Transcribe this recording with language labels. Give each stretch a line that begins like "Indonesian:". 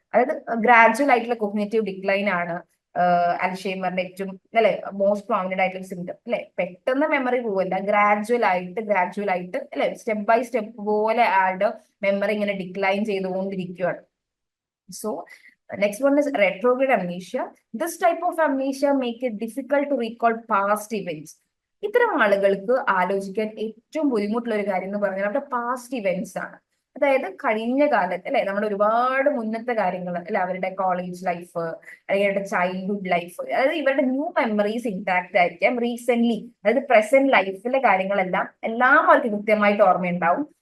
Malayalam: അതായത് ഗ്രാജുവൽ ആയിട്ടുള്ള cognitive decline ആണ് അൽഷൈമറിന്റെ ഏറ്റവും അല്ലെ മോസ്റ്റ് പ്രോമിനന്റ് ആയിട്ടുള്ള സിംറ്റം അല്ലെ. പെട്ടെന്ന് മെമ്മറി പോവല്ല, ഗ്രാജുവൽ ആയിട്ട് അല്ലെ
English: step by step
Malayalam: പോലെ ആളുടെ മെമ്മറി ഇങ്ങനെ ഡിക്ലൈൻ ചെയ്തുകൊണ്ടിരിക്കുകയാണ്.
English: So next one is retrograde amnesia. This type of amnesia make it difficult to recall past events.
Malayalam: ഇത്തരം ആളുകൾക്ക് ആലോചിക്കാൻ ഏറ്റവും ബുദ്ധിമുട്ടുള്ള ഒരു കാര്യം എന്ന് പറഞ്ഞാൽ അവരുടെ പാസ്റ്റ് ഇവന്റ്സ് ആണ്. അതായത് കഴിഞ്ഞ കാലത്ത് അല്ലെ നമ്മുടെ ഒരുപാട് മുന്നത്തെ കാര്യങ്ങൾ അല്ലെ, അവരുടെ കോളേജ് ലൈഫ് അല്ലെങ്കിൽ അവരുടെ ചൈൽഡ്ഹുഡ് ലൈഫ്, അതായത് ഇവരുടെ ന്യൂ മെമ്മറീസ് ഇൻടാക്ട് ആയിരിക്കാം. റീസെന്റ് അതായത് പ്രസന്റ് ലൈഫിലെ കാര്യങ്ങളെല്ലാം അവർക്ക് കൃത്യമായിട്ട് ഓർമ്മയുണ്ടാവും.